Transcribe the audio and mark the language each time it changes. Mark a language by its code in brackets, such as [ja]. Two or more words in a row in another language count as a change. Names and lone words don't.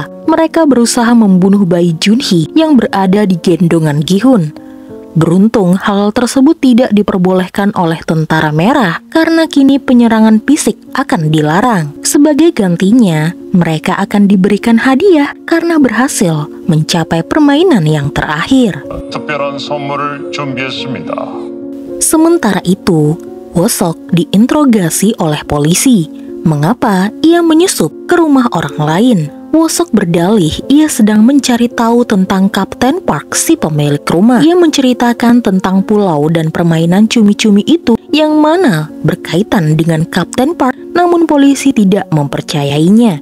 [id] Mereka berusaha membunuh bayi Jun-hee yang berada di gendongan Gi-hun. Beruntung hal tersebut tidak diperbolehkan oleh Tentara Merah karena kini penyerangan fisik akan dilarang. Sebagai gantinya, mereka akan diberikan hadiah karena berhasil mencapai permainan yang terakhir. [ko] 특별한 선물을 준비했습니다. [id] Sementara itu, Woo-seok diinterogasi oleh polisi. Mengapa ia menyusup ke rumah orang lain? Woo-seok berdalih ia sedang mencari tahu tentang Kapten Park, si pemilik rumah. Ia menceritakan tentang pulau dan permainan cumi-cumi itu yang mana berkaitan dengan Kapten Park, namun polisi tidak mempercayainya.